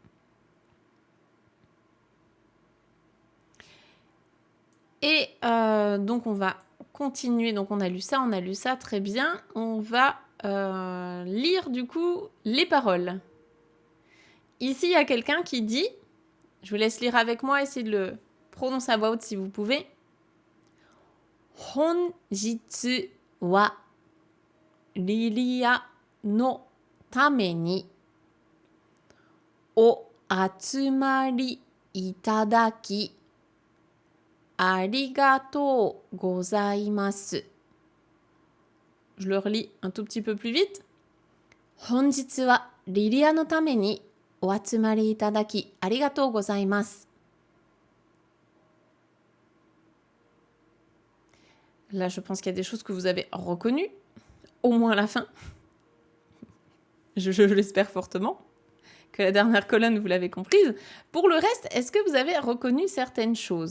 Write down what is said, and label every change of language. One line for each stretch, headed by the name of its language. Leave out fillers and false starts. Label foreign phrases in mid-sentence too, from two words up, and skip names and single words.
French: Et donc, on va continuer. Donc, on a lu ça, très bien. On va lire, du coup, les paroles. Ici, il y a quelqu'un qui dit, je vous laisse lire avec moi, essayez de le prononcer à voix haute si vous pouvez.
Japanese: 本日はリリアのためにお集まりいただきありがとうございます.
French: Je le relis un tout petit peu plus vite.
Japanese: 本日はリリアのためにお集まりいただきありがとうございます.
French: Là, je pense qu'il y a des choses que vous avez reconnues, au moins à la fin. Je l'espère fortement, que la dernière colonne, vous l'avez comprise. Pour le reste, est-ce que vous avez reconnu certaines choses?